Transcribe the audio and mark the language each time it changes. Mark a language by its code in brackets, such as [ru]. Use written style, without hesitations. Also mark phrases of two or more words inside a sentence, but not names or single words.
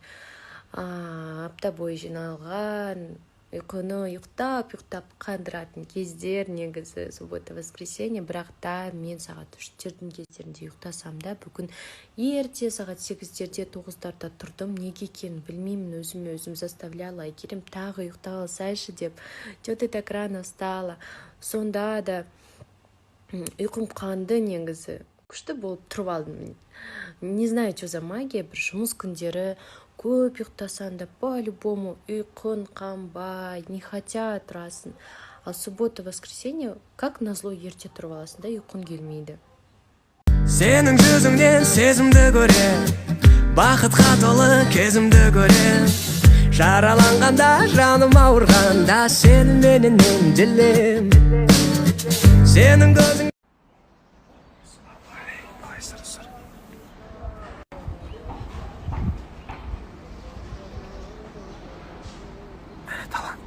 [kk] Апта бойы жиналған, ұйқыны ұйықтап қандыратын кездер негізі [ru] суббота воскресенье. [kk] Бірақ та мен сағат 3-тердің кездерінде ұйықтасам да, бүгін ерте сағат 8-терде 9-тарда тұрдым. Неге екенін білмеймін, өзім заставляла. Айгерім тағы ұйықтап алсайшы деп. [ru] Чё ты так рано встала? [kk] Сонда да ұйқым қанды негізі. Күшті болып тұрып алдым. [ru] Не знаю, что за магия, [kk] бір жұмыс күндері көп ұйықтасан да по-любому ұйқын қанбай, не хотя тұрасың. Ал суббота, [ru] воскресенье, как назло [kk] ерте тұрып аласың да, ұйқын келмейді. Сенің жүзіңнен сезімді көрем, бақытқа толы кезімді көрем. Жараланғанда, жаным ауырғанда, сені менен dilем. Сенің көзің талант.